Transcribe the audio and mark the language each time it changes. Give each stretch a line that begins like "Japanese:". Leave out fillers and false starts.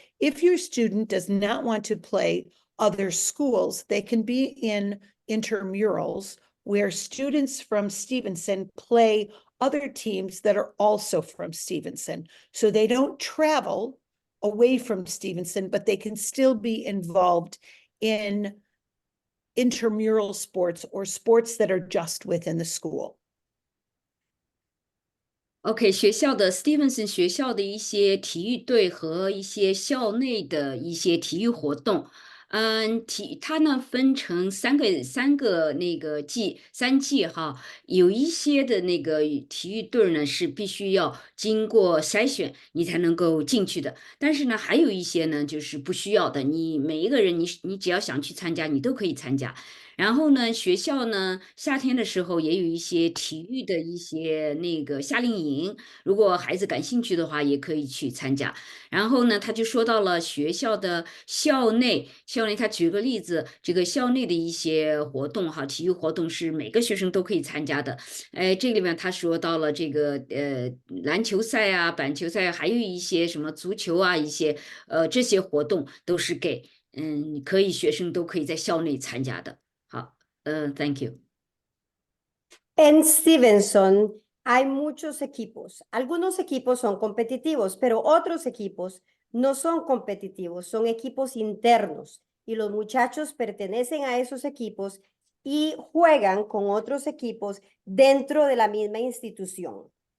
English: If your student does not want to play other schools, they can be in intramurals where students from Stevenson play other teams that are also from Stevenson. So they don't travel away from Stevenson, but they can still be involved in intramural sports or sports that are just within the school.
Chinese: OK， 学校的 Stevenson 学校的一些体育队和一些校内的一些体育活动，它呢分成三个那个3季哈，有一些的那个体育队儿呢是必须要经过筛选你才能够进去的，但是呢还有一些呢就是不需要的，你每一个人你只要想去参加，你都可以参加。然后呢，学校呢夏天的时候也有一些体育的一些那个夏令营，如果孩子感兴趣的话，也可以去参加。然后呢，他就说到了学校的校内他举个例子，这个校内的一些活动哈，体育活动是每个学生都可以参加的。这个里面他说到了这个篮球赛啊、板球赛，还有一些什么足球啊，一些这些活动都是给可以学生都可以在校内参加的。
English: 好，Thank you。
Spanish: En Stevenson hay muchos equipos. Algunos equipos son competitivos, pero otros equipos no son competitivos, son equipos internos. Y los muchachos pertenecen a esos equipos y juegan con otros equipos dentro de la misma institución.